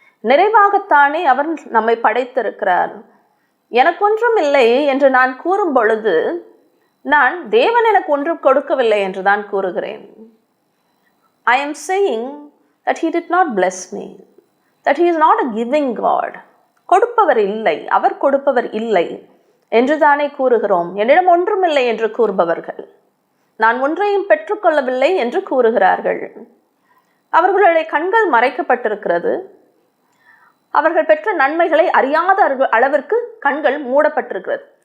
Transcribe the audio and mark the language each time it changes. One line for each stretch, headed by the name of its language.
Tamil: நிறைவாகத்தானே அவர் நம்மை படைத்திருக்கிறார். எனக்கு ஒன்றும் இல்லை என்று நான் கூறும் பொழுது நான் தேவன் எனக்கு ஒன்றும் கொடுக்கவில்லை என்று தான் கூறுகிறேன்.
English: I am saying that he did not bless me, that he is not a giving God.
Tamil: கொடுப்பவர் இல்லை, அவர் கொடுப்பவர் இல்லை என்று தானே கூறுகிறோம். என்னிடம் ஒன்றும் இல்லை என்று கூறுபவர்கள் நான் ஒன்றையும் பெற்றுக்கொள்ளவில்லை என்று கூறுகிறார்கள். அவர்களுடைய கண்கள் மறைக்கப்பட்டிருக்கிறது. அவர்கள் பெற்ற நன்மைகளை அறியாத அளவிற்கு கண்கள் மூடப்பட்டிருக்கிறது.